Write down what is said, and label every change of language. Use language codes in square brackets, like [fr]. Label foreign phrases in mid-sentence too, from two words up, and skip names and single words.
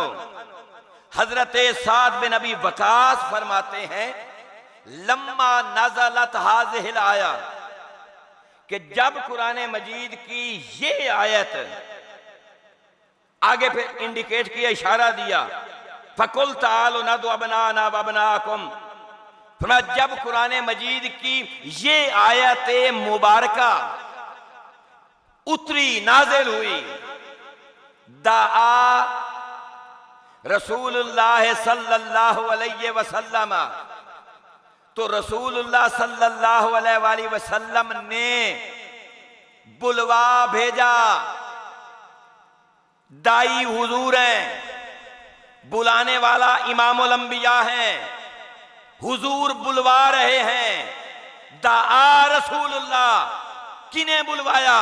[hi] हजरत साद बिन नबी वकास फरमाते हैं, [ar] لما نزلت هذه الآية, [hi] कि जब कुरान मजीद की ये आयत, आगे फिर इंडिकेट किया, इशारा दिया, [ar] فقل تعالوا ندع أبناءنا وأبناءكم, [hi] फरमाया जब कुरान मजीद की ये आयत मुबारका उतरी, नाजिल हुई, [ar] دعا رسول الله صلى الله عليه وسلم, [hi] तो रसूलुल्लाह [ar] صلى الله عليه وسلم [hi] ने बुलवा भेजा। दाई हुजूर हैं, बुलाने वाला इमामुल अंबिया हैं, हुजूर बुलवा रहे हैं। [ar] دعا رسول الله, [hi] किन्हें बुलवाया?